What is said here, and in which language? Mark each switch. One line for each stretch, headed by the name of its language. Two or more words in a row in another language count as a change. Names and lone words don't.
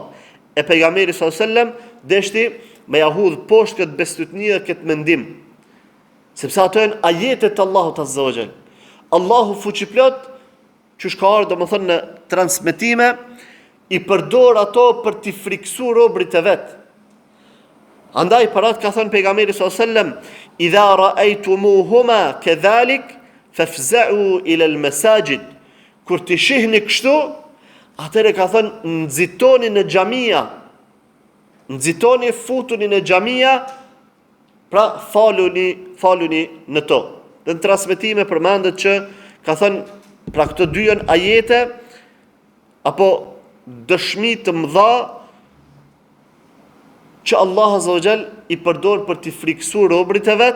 Albanian: E pejgamberi
Arabic: صلى الله عليه وسلم
Albanian: deshti me jahudh poshtë këtë bestytni dhe këtë mendim, sepse ato janë ajetet të Allahut
Arabic: عز وجل.
Albanian: Allahu fuqiplot, që ka ardhur domethënë në transmetime, i përdor ato për t'i friksuar robrit e vet. Andaj për atë ka thënë pejgamberi
Arabic: صلى الله عليه وسلم: "إذا رأيتموهما كذلك فافزعوا إلى المساجد."
Albanian: Kur ti shihni kështu, atëherë ka thënë nxitoni në xhamia. Nxitoni, futuni në xhamia, pra faluni në to. Dhe në transmetime përmendet që ka thënë pra këto dy janë ajete apo dëshmi të mëdha që Allah
Arabic: عز وجل
Albanian: i përdor për t'i friksuar robrit e vet.